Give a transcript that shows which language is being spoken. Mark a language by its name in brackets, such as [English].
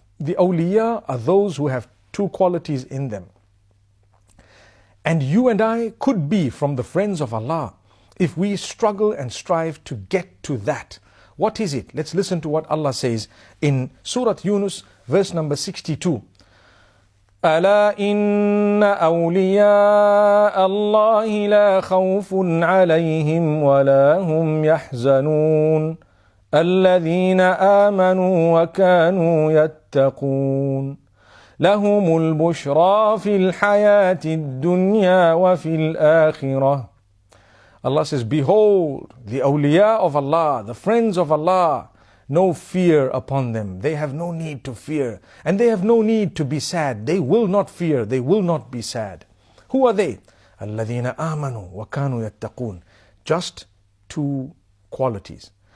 [English] The awliya are those who have two qualities in them. And you and I could be from the friends of Allah if we struggle and strive to get to that. What is it? Let's listen to what Allah says in Surah Yunus, verse number 62. [Arabic] ألا إن أولياء الله لا خوف عليهم ولا هم يحزنون الذين آمنوا وكانوا يتقون لهم البشرى في الحياة الدنيا وفي الآخرة. [English] Allah says, behold, the awliya of Allah, the friends of Allah, no fear upon them. They have no need to fear. And they have no need to be sad. They will not fear. They will not be sad. Who are they? [Arabic] الَّذِينَ آمَنُوا وَكَانُوا يَتَّقُونَ. [English] Just two qualities.